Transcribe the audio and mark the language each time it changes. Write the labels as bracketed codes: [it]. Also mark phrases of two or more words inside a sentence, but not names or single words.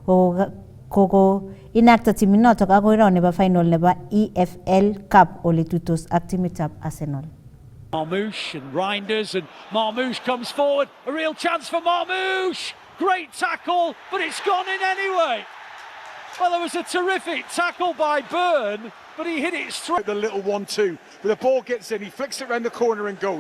[kln] koko inakta timinoto agoi round nebo final nebo EFL Cup ole tuitos ak timitab Arsenal. [en] Marmoush and Reinders, and Marmoush comes forward, a real chance for Marmoush, great tackle, but it's gone in anyway. Well, there was a terrific tackle by Byrne, but he hit it straight. The little 1-2, but the ball gets in, he flicks it around the corner and goes.